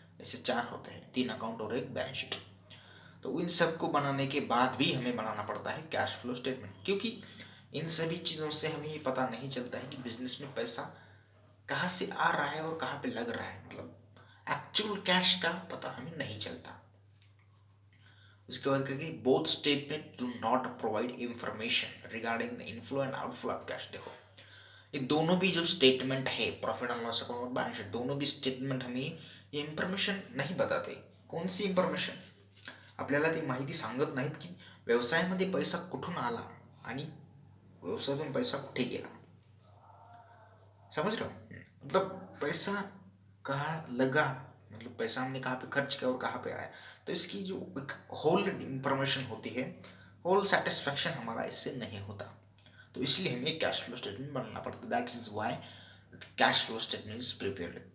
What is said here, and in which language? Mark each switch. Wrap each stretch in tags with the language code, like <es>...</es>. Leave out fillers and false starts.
<hi>ऐसे चार होते हैं, तीन अकाउंट और एक बैलेंस शीट। तो इन सबको बनाने के बाद भी हमें बनाना पड़ता है कैश फ्लो स्टेटमेंट, क्योंकि इन सभी चीज़ों से हमें ये पता नहीं चलता है कि बिजनेस में पैसा कहाँ से आ रहा है और कहाँ पे लग रहा है, मतलब एक्चुअल कैश का पता हमें नहीं चलता। उसके बाद कहेंगे</hi> <en>Both statement do not provide information regarding the inflow and outflow of cash.</en> <hi>देखो, ये दोनों भी जो स्टेटमेंट है, प्रॉफिट एंड लॉस अकाउंट और बैलेंस शीट, दोनों भी स्टेटमेंट हमें ये इंफॉर्मेशन नहीं बताते। कौन सी इंफॉर्मेशन?</hi> <mr>आपल्याला ती माहिती सांगत नाहीत की व्यवसायामध्ये पैसा कुठून आला आणि व्यवसायातून पैसा कुठे गेला।</mr> <hi>समझ रहे हो, मतलब पैसा कहाँ लगा, मतलब पैसा हमने कहाँ पे खर्च किया और कहाँ पे आया। तो इसकी जो एक होल इंफॉर्मेशन होती है, होल सेटिस्फैक्शन हमारा इससे नहीं होता। तो इसलिए हमें कैश फ्लो स्टेटमेंट बनाना पड़ता है।</hi> <en>That is why cash flow statement is prepared.</en>